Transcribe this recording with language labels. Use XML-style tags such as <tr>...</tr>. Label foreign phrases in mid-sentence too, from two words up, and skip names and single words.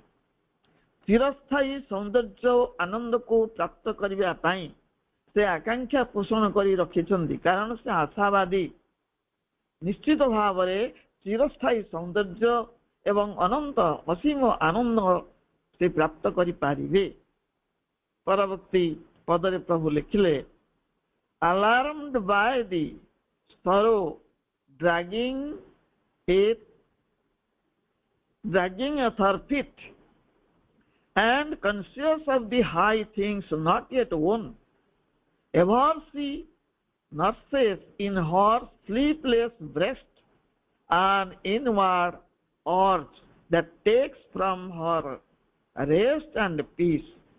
<or>ଚିରସ୍ଥାୟୀ ସୌନ୍ଦର୍ଯ୍ୟ ଆନନ୍ଦକୁ ପ୍ରାପ୍ତ କରିବା ପାଇଁ ସେ ଆକାଂକ୍ଷା ପୋଷଣ କରି ରଖିଛନ୍ତି, କାରଣ ସେ ଆଶାବାଦୀ। ନିଶ୍ଚିତ ଭାବରେ ଚିରସ୍ଥାୟୀ ସୌନ୍ଦର୍ଯ୍ୟ ଏବଂ ଅନନ୍ତ ଅସୀମ ଆନନ୍ଦ ସେ ପ୍ରାପ୍ତ କରିପାରିବେ। ପରବର୍ତ୍ତୀ ପଦରେ ପ୍ରଭୁ ଲେଖିଲେ,</or> <en>alarmed by the sorrow dragging at her feet and conscious of the high things not yet won, ever she nurses in her sleepless breast an inward urge that takes from her rest and peace.</en>